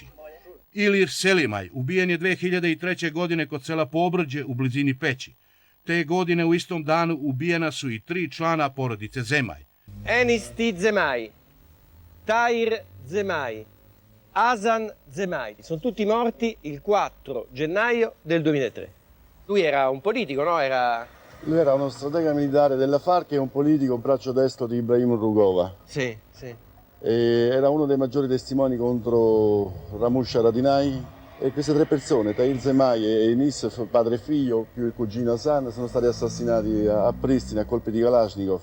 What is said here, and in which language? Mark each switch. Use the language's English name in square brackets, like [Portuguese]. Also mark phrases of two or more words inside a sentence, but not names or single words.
[Serbian] Ilir Selimaj ubijen je 2003. godine kod sela Pobrđe u blizini Peći. Te godine u istom danu ubijena su i 3 člana porodice Zemaj. Enis Tid Zemaj, Tahir Zemaj, Hasan Zemaj. [Italian] Sono tutti morti il 4 gennaio del 2003. Lui era un politico, no? Lui era uno stratega militare della FARC e un politico, un braccio destro di Ibrahim Rugova. Sì, sì. Era uno dei maggiori testimoni contro Ramush Haradinaj e queste 3 persone, Tahir Zemaj e Enis, padre e figlio, più il cugino Hasan, sono stati assassinati a Pristina a colpi di Kalashnikov.